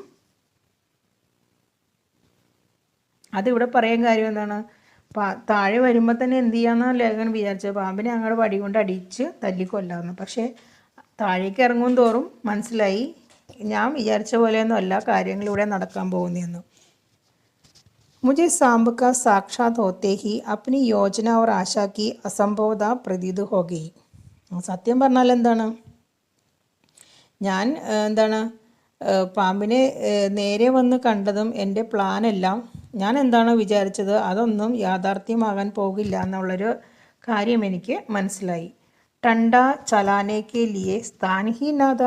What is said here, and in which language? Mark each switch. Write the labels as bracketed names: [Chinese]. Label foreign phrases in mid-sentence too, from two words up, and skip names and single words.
[Malayalam] അതിവിടെ പറയാൻ കാര്യം എന്താണ്, താഴെ വരുമ്പോൾ തന്നെ എന്ത് ചെയ്യാമെന്നാണ് ലേഖകൻ വിചാരിച്ചത്, പാമ്പിനെ അങ്ങോട്ട് വടി കൊണ്ട് അടിച്ച് തല്ലിക്കൊല്ലാമെന്ന്. പക്ഷേ താഴേക്ക് ഇറങ്ങും തോറും മനസ്സിലായി ഞാൻ വിചാരിച്ച പോലെയൊന്നും അല്ല കാര്യങ്ങളിലൂടെ നടക്കാൻ പോകുന്നതെന്ന്. [Hindi] मुझे सांब का साक्षात होते ही अपनी योजना और आशा की असंभवता प्रतीत हो गई. [Malayalam] സത്യം പറഞ്ഞാൽ എന്താണ്, ഞാൻ പാമ്പിനെ നേരെ വന്ന് കണ്ടതും എൻ്റെ പ്ലാനെല്ലാം ഞാൻ എന്താണോ വിചാരിച്ചത് അതൊന്നും യാഥാർത്ഥ്യമാകാൻ പോകില്ല എന്നുള്ളൊരു കാര്യം എനിക്ക് മനസ്സിലായി. [Hindi] डंडा चलाने के लिए स्थान ही न था.